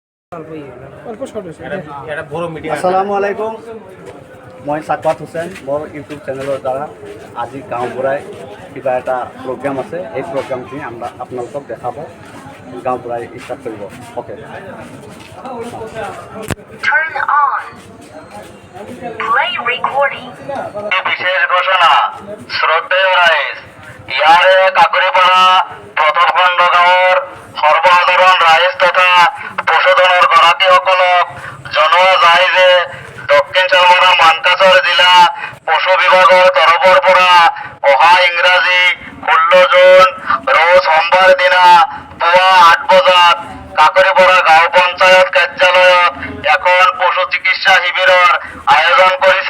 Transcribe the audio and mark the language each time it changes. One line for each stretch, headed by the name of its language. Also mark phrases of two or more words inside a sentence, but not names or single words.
Arabic: السلام عليكم,
Assamese: মই সাকৱাত হুছেইন। মোৰ ইউটিউব চেনেলৰ দ্বাৰা আজি গাঁওবুঢ়াই কিবা এটা প্ৰগ্ৰাম আছে, এই প্ৰগ্ৰামখিনি আমরা আপোনালোকক দেখাব। গাঁওবুঢ়াই ষ্টাৰ্ট কৰিব। ওকে,
English: Turn on. Play recording.
Assamese: বিশেষ ঘোষণা। শ্রদ্ধেয় রাইজ, ইয়ারে কাকুরিপাড়া প্রথম খণ্ড গাঁৱৰ সৰ্বসাধাৰণ ৰাইজ তথা পশুধনৰ গৰাকীসকলক জনোৱা যায় যে দক্ষিণ চালমাৰা মানকাছৰ জিলা পশু বিভাগৰ তৰফৰ পৰা অহা ইংৰাজী 16 জুন ৰোজ সোমবাৰ দিনা পুৱা 8 বজাত কাকুৰিপাড়া গাঁও পঞ্চায়ত কাৰ্যালয়ত এখন পশু চিকিৎসা শিবিৰৰ আয়োজন কৰিছে।